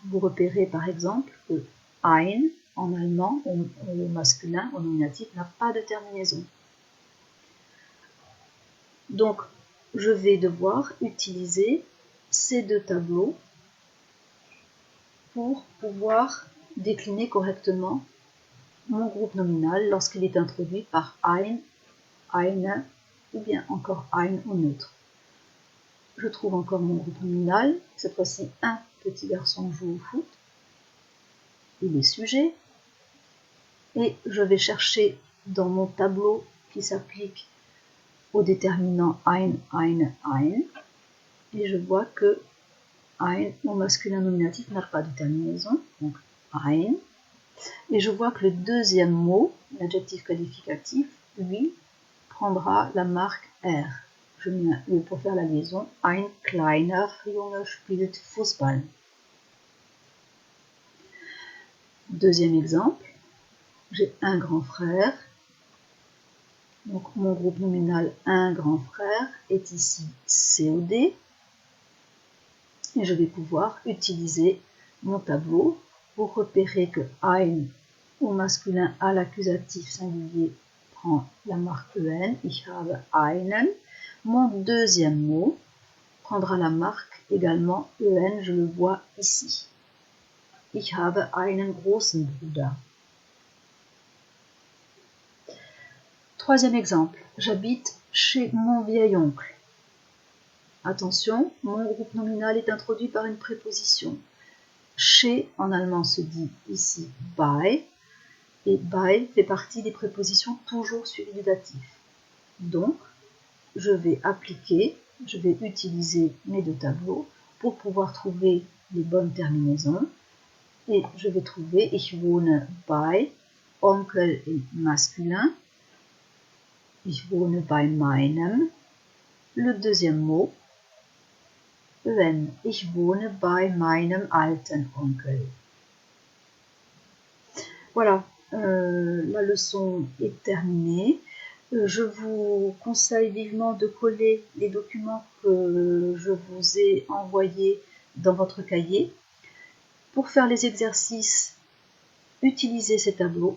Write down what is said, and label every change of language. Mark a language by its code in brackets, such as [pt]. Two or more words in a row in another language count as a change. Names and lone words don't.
[fr] Vous repérez par exemple que ein, en allemand, au masculin, au nominatif, n'a pas de terminaison. Donc, je vais devoir utiliser ces deux tableaux pour pouvoir décliner correctement mon groupe nominal lorsqu'il est introduit par ein, eine ou bien encore ein au neutre. Je trouve encore mon groupe nominal. Cette fois-ci, un petit garçon joue au foot. Il est sujet. Et je vais chercher dans mon tableau qui s'applique au déterminant ein, eine, ein. Et je vois que ein au masculin nominatif n'a pas de terminaison. Donc ein. Et je vois que le deuxième mot, l'adjectif qualificatif, lui, prendra la marque R. Je mets pour faire la liaison, [de] ein kleiner Junge spielt Fußball. [fr] Deuxième exemple, j'ai un grand frère. Donc mon groupe nominal un grand frère est ici COD. Et je vais pouvoir utiliser mon tableau pour repérer que ein au masculin à l'accusatif singulier prend la marque en, [de] ich habe einen. [fr] Mon deuxième mot prendra la marque également en, je le vois ici. [de] Ich habe einen großen Bruder. [fr] Troisième exemple, j'habite chez mon vieil oncle. Attention, mon groupe nominal est introduit par une préposition. Chez, en allemand, se dit ici bei, et bei fait partie des prépositions toujours suivies du datif. Donc, je vais utiliser mes deux tableaux pour pouvoir trouver les bonnes terminaisons. Et je vais trouver [de] ich wohne bei, [fr] Onkel est masculin, [de] ich wohne bei meinem. [fr] Le deuxième mot, en, [de] ich wohne bei meinem alten Onkel. [fr] Voilà, la leçon est terminée. Je vous conseille vivement de coller les documents que je vous ai envoyés dans votre cahier. Pour faire les exercices, utilisez ces tableaux.